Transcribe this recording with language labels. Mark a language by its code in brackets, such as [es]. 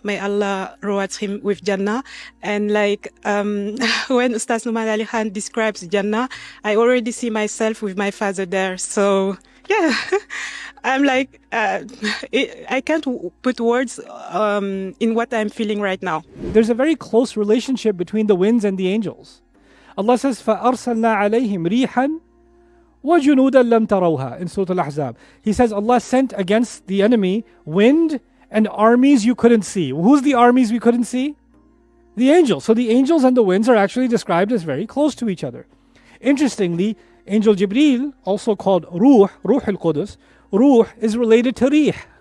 [en] May Allah reward him with Jannah. And when Ustaz Nouman Ali Khan describes Jannah, I already see myself with my father there. So, yeah, I'm I can't put words in what I'm feeling right now. There's a very close relationship between the winds and the angels. Allah says, [ar] فَأَرْسَلْنَا عَلَيْهِمْ رِيحًا وَجُنُودًا لَمْ تَرَوْهَا [en] in Surah Al-Ahzab. He says Allah sent against the enemy wind and armies you couldn't see. Who's the armies we couldn't see? The angels. So the angels and the winds are actually described as very close to each other. Interestingly, Angel Jibreel, also called Ruh al-Qudus, Ruh is related to Rih.